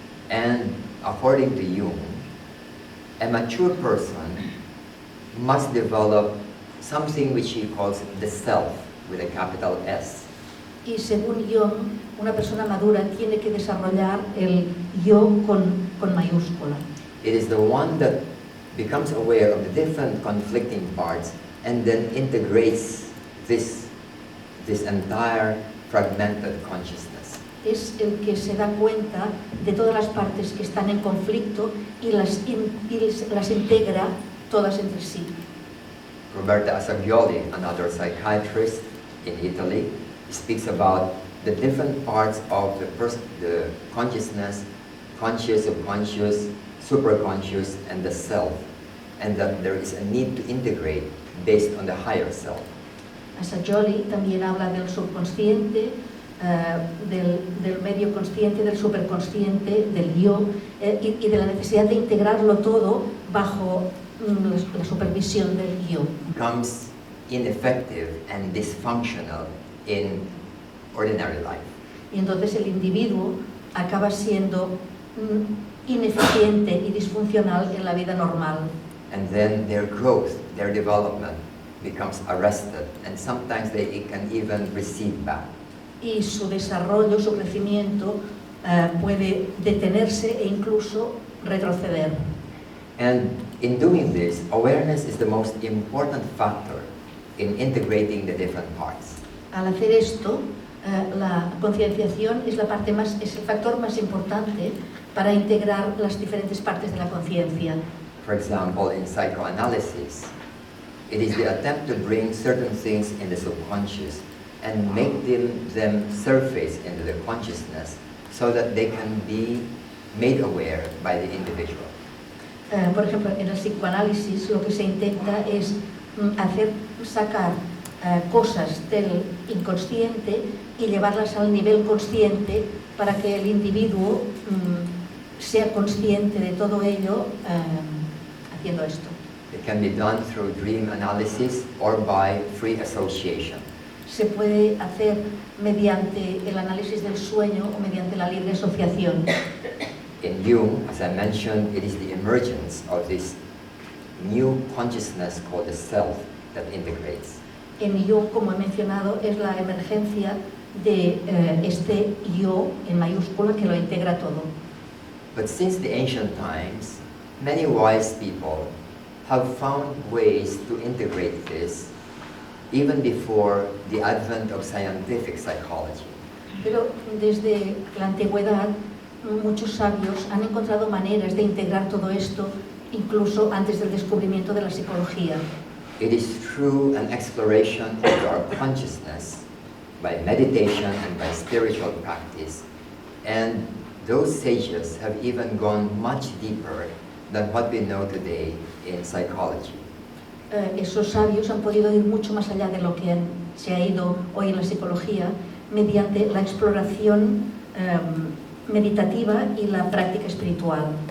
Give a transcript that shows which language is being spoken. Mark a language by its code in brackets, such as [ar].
[en] And according to Jung, a mature person must develop something which he calls the self, with a capital S. [es] Y según Jung, una persona madura tiene que desarrollar el yo con mayúscula. [en] It is the one that becomes aware of the different conflicting parts and then integrates this entire fragmented consciousness. [es] Es el que se da cuenta de todas las partes que están en conflicto y las integra todas entre sí. [en] Roberta Assagioli, another psychiatrist in Italy, speaks about the different parts of the consciousness, conscious, subconscious, superconscious, and the self, and that there is a need to integrate based on the higher self. [es] Assagioli también habla del subconsciente, del medio consciente, del superconsciente, del yo, y de la necesidad de integrarlo todo bajo la supervisión del yo. [en] Becomes ineffective and dysfunctional in ordinary life. [es] Y entonces el individuo acaba siendo ineficiente y disfuncional en la vida normal. [en] And then their growth, their development becomes arrested, and sometimes they can even recede back. [es] Y su desarrollo, su crecimiento puede detenerse e incluso retroceder. [en] And in doing this, awareness is the most important factor in integrating the different parts. [es] Al hacer esto, la concienciación es el factor más importante para integrar las diferentes partes de la conciencia. [en] For example, in psychoanalysis, it is the attempt to bring certain things in the subconscious and make them surface into the consciousness so that they can be made aware by the individual. [es] Por ejemplo, en el psicoanálisis lo que se intenta es sacar cosas del inconsciente y llevarlas al nivel consciente para que el individuo sea consciente de todo ello haciendo esto. [en] It can be done through dream analysis or by free association. [es] Se puede hacer mediante el análisis del sueño o mediante la libre asociación. [en] In Jung, as I mentioned, it is the emergence of this new consciousness called the self that integrates. [es] En Jung, como he mencionado, es la emergencia de este yo en mayúscula que lo integra todo. [en] But since the ancient times, many wise people have found ways to integrate this even before the advent of scientific psychology. [es] Pero desde la antigüedad, muchos sabios han encontrado maneras de integrar todo esto, incluso antes del descubrimiento de la psicología. [en] It is through an exploration of our consciousness by meditation and by spiritual practice, and those sages have even gone much deeper than what we know today in psychology. [es] Esos sabios han podido ir mucho más allá de lo que se ha ido hoy en la psicología mediante la exploración meditativa y la práctica espiritual.